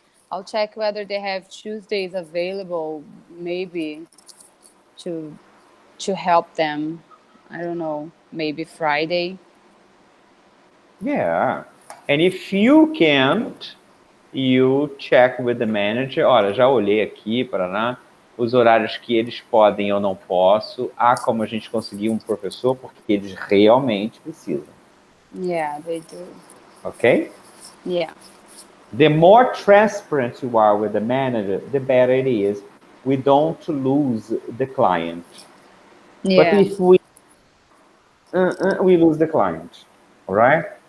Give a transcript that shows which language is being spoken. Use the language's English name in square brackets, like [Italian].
[English] I'll check whether they have Tuesdays available, maybe to to help them. I don't know. Maybe Friday. yeah. And if you can't, you check with the manager. [Portuguese] Olha, já olhei aqui para os horários que eles podem eu não posso. Há como a gente conseguir um professor porque eles realmente precisam. [English] Yeah, they do. Ok? Yeah. The more transparent you are with the manager, the better it is. We don't lose the client. But Yeah. if we lose the client, all right?